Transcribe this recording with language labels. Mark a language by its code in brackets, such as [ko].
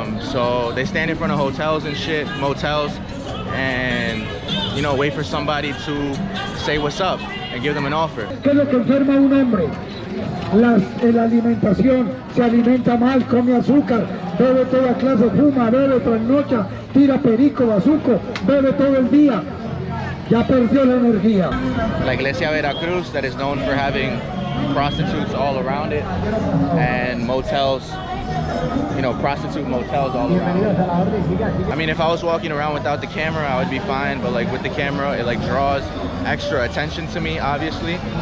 [en] So they stand in front of hotels and shit, motels, and, you know, wait for somebody to say what's up and give them an offer. [es] ¿Qué es lo que enferma a un hombre? La alimentación, se alimenta mal, come azúcar, bebe toda clase, fuma, bebe, trasnocha, tira perico, bazuco, bebe todo el día. Ya perdió la energía. [en] La Iglesia Veracruz, that is known for having prostitutes all around it, and motels, you know, prostitute motels all around it. I mean, if I was walking around without the camera, I would be fine, but like with the camera, it like draws extra attention to me, obviously.